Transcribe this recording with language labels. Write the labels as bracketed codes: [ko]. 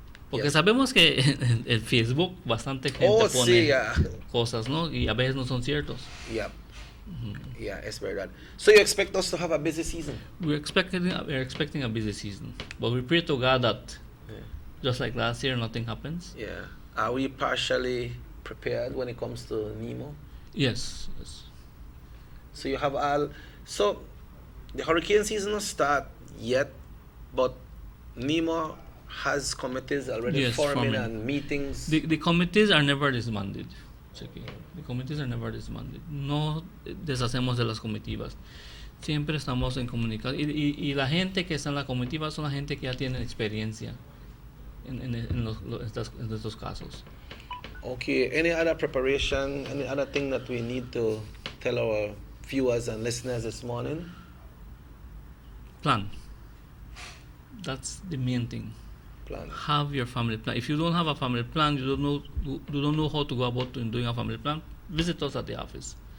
[es] Porque sabemos que en el Facebook bastante gente pone cosas, ¿no? Y a veces no son ciertos. Yeah, es verdad. [en] So you expect us to have a busy season? We're expecting a busy season, but we pray to God that just like last year, nothing happens. Yeah. Are we partially prepared when it comes to NEMO? Yes. So you have so the hurricane season not start yet, but NEMO has committees already forming and meetings. The committees are never disbanded. The committees are never disbanded. [es] No deshacemos de las comitivas. Siempre estamos en comunicación. Y la gente que está en la comitiva son la gente que ya tiene experiencia en estos casos. [en] Okay, any other preparation, any other thing that we need to tell our viewers and listeners this morning? Plan. That's the main thing. Plan. Have your family plan. If you don't have a family plan, you don't know how to go about doing a family plan, visit us at the office.